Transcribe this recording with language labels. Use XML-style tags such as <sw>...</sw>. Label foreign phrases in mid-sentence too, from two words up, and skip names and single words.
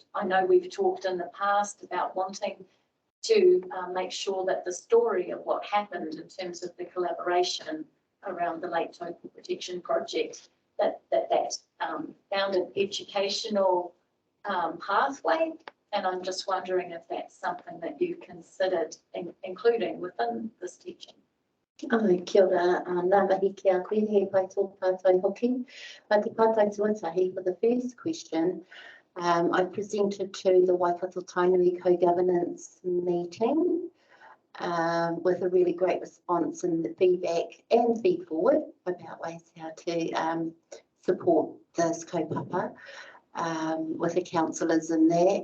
<en>I know we've talked in the past about wanting to make sure that the story of what happened in terms of the collaboration around the Lake Taupo Protection Project, that found an educational pathway. And I'm just wondering if that's something that you considered including within this teaching.</en> <mi>Kia ora, nā mahi ki a koe, he pai tō pātai hoki. But te pātai tuatahi,</mi> <en>for the first question, I presented to the Waikato Tainui co-governance meeting with a really great response and the feedback and feed forward about ways how to support this kaupapa with the councillors in that.</en>